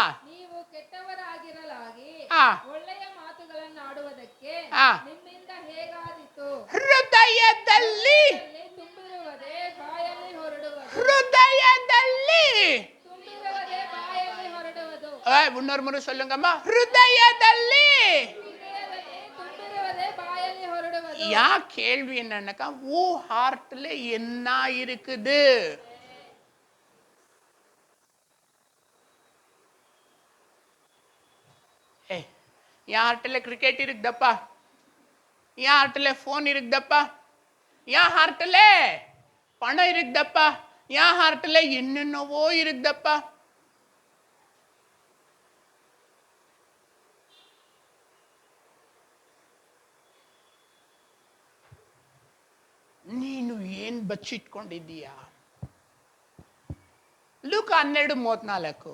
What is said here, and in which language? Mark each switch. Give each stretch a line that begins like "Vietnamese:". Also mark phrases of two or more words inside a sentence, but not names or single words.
Kannada: ನೀವು ಕೆಟ್ಟವರಾಗಿರಲಾಗಿ ಒಳ್ಳೆಯ ಮಾತುಗಳನ್ನಾಡುವುದಕ್ಕೆ ನಿಮ್ಮಿಂದ ಹೇಗಾದೀತು? ಹೃದಯದಲ್ಲಿ ತುಂಬಿರುವುದೇ ಬಾಯಲ್ಲಿ ಹೊರಡುವುದು. ಹೃದಯದಲ್ಲಿ ತುಂಬಿರುವುದೇ ಬಾಯಲ್ಲಿ ಹೊರಡುವುದು.
Tamil: ஒன்னொருமுறை சொல்லுங்கம்மா.
Kannada: ಹೃದಯದಲ್ಲಿ ತುಂಬಿರುವುದೇ ಬಾಯಲ್ಲಿ ಹೊರಡುವುದು.
Tamil: யா கேள்வி என்னன்னாக்கா, ஓ ஹார்ட்ல என்ன இருக்குது? என் ஹார்ட்ல கிரிக்கெட் இருக்குதப்பா, என் ஹார்ட்ல ஃபோன் இருக்குதப்பா, என் ஹார்ட்ல பணம் இருக்குதப்பா, என் ஹார்ட்ல என்னென்னவோ இருக்குதப்பா.
Kannada: ನೀನು ಏನ್ ಬಚ್ಚಿಟ್ಕೊಂಡಿದ್ದೀಯಾ? ಲೂಕ 12:34.